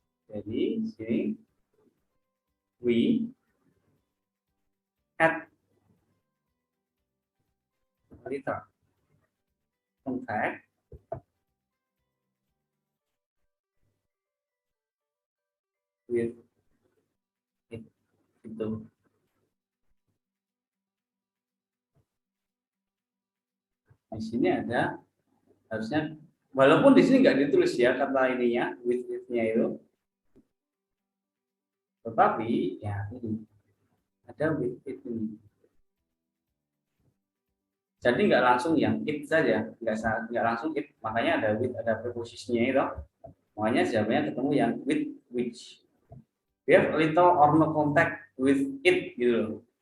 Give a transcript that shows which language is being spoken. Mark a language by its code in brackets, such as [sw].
[id] Jadi sini [en] we had letter contact with it, itu. [id] Di sini ada harusnya, walaupun di sini nggak ditulis ya kata ininya with it-nya itu, tetapi ya ini ada with it ini. Jadi nggak langsung yang it saja, nggak langsung it, makanya ada with, ada preposisinya itu. Makanya jawabannya ketemu yang with which. [en] We have a little or no contact with it [id] gitu loh.